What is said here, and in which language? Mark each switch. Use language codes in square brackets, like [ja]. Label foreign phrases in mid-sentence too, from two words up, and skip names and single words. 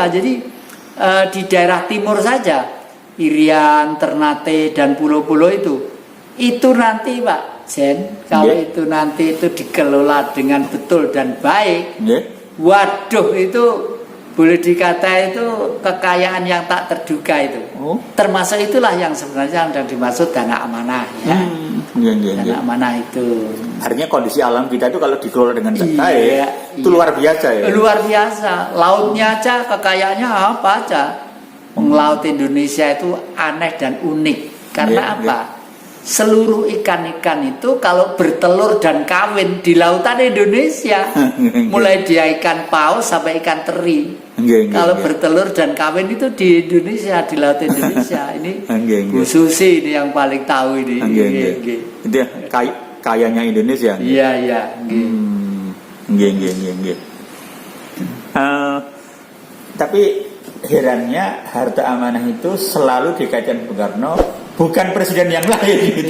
[id] Jadi di daerah timur saja, Irian, Ternate dan pulau-pulau itu nanti Pak Jen, kalau Nggih. itu nanti itu dikelola dengan betul dan baik, Nggih. waduh itu boleh dikata itu kekayaan yang tak terduga itu. Oh. Termasuk itulah yang sebenarnya yang dimaksud dana amanah ya. [jv] Nggih, nggih, nggih. [id] Dana amanah itu. Artinya kondisi alam kita itu kalau dikelola dengan baik, Iya, itu iya. luar biasa ya. Luar biasa. Lautnya aja kekayaannya apa aja. Laut Indonesia itu aneh dan unik. Karena Iya, apa? Seluruh ikan-ikan itu kalau bertelur dan kawin di lautan Indonesia, mulai dia ikan paus sampai ikan teri. [jv] Nggih, nggih, [id] Kalau nggih. bertelur dan kawin itu di Indonesia, di laut Indonesia. Ini [jv] Nggih, nggih. [id] Bu Susi ini yang paling tahu ini. [jv] Nggih, nggih. [id] Nggih. Itu ya, kayanya Indonesia. nggih. Iya, iya. Nggih. [jv] Nggih, nggih, nggih, nggih. [id] Tapi herannya harta amanah itu selalu dikaitkan Bung Karno, bukan presiden yang lain gitu.